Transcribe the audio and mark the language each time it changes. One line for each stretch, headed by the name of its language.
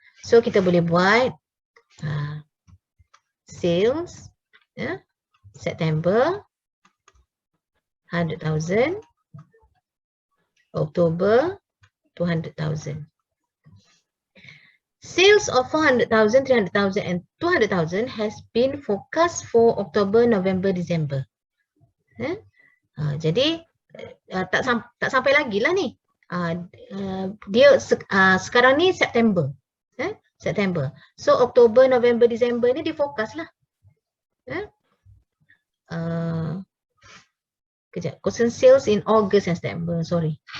Malay: So kita boleh buat sales September 100,000, October 200,000.
English: Sales of 400,000, 300,000 and 200,000 has been forecast for October, November, December.
Malay: Jadi tak sampai lagi lah ni. Dia sekarang ni September. September. So October, November, December ni dia forecast lah.
English: Kejap, Coulson sales in August and September, sorry.